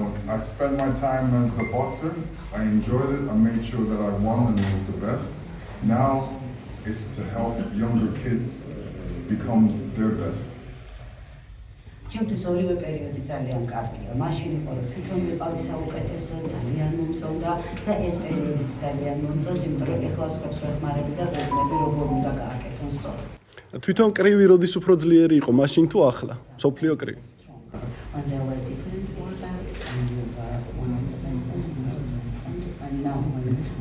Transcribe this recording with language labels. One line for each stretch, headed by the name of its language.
English: I spent my time as a boxer, I enjoyed it, I made sure that I won and was the best. Now it's to help younger kids become their best.
Georgian: ჩემთვის ორივე პერიოდი ძალიან კარგია. მაშინ იყო რომ თვითონ ვიყავი საუკეთესო, ძალიან მომწონდა და ეს პერიოდიც ძალიან მომწონს, იმიტომ რომ ეხლა სხვებს ვეხმარები და ვეუბნები როგორ უნდა გააკეთონ სწორად. თვითონ კრივი როდის უფრო ძლიერი იყო, მაშინ თუ ახლა? მსოფლიო კრივი.
English: And there were different workouts and you were one of the best and now when